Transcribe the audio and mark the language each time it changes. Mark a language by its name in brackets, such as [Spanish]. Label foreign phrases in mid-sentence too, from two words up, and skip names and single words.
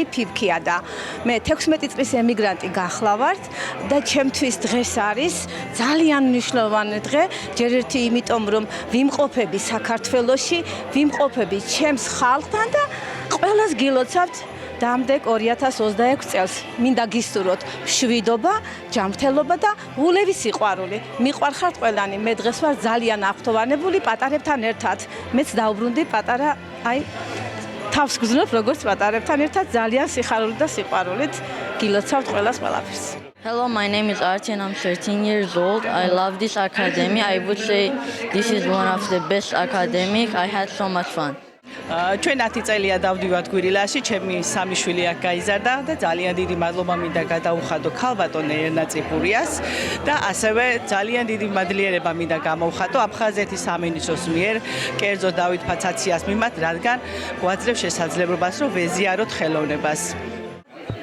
[Georgian] ფიფქია და მე 16 წლის ემიგრანტი გახლავართ და ჩემთვის დღეს არის ძალიან მნიშვნელოვანი დღე, ჯერ ერთი იმიტომ რომ ვიმყოფები საქართველოში, ვიმყოფები ჩემს ხალხთან და ყველას გილოცავთ დამდეგ 2026 წელს მინდა გისურვოთ მშვიდობა, ჯანმრთელობა და ულევი სიყვარული. მიყვარხართ ყველანი. მე დღეს ვარ ძალიან აღფრთოვანებული პატარებთან ერთად. მეც დაუბრუნდი პატარა, აი თავს გზნობ როგორც პატარებთან ერთად ძალიან სიხარული და სიყვარულით. გილოცავთ ყველას ყველაფერს. [English] Hello, my name is Archie and I'm 13 years old. I love this academy. I would say this is one of the best academic. I had so much fun. [Georgian] ჩვენ 10 წელია დავდივართ გვირილაში, ჩემი სამი შვილი აქ გაიზარდა და ძალიან დიდი მადლობა მინდა გადაუხადო ქალბატონ ერნა წიფურიას და ასევე ძალიან დიდი მადლიერება მინდა გამოვხატო აფხაზეთის სამინისტროს მიერ კერძო დავით ფაცაციას მიმართ, რადგან გვაძლევს შესაძლებლობას რომ ვეზიაროთ ხელოვნებას.